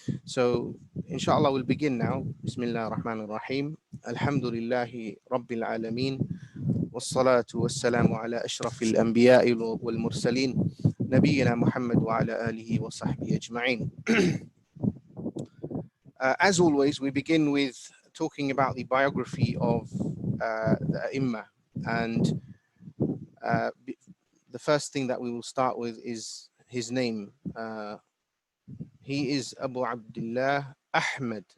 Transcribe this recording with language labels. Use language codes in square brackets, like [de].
[en] So inshallah we'll begin now. [ar] Bismillah ar-Rahman ar-Rahim. Alhamdulillahi Rabbil Alameen. والصلاة والسلام على أشرف الأنبياء والمرسلين نبينا محمد وعلى آله وصحبه أجمعين. [en] As always, we begin with talking about the biography of the Imam, and the first thing that we will start with is his name. He is Abu Abdullah Ahmad.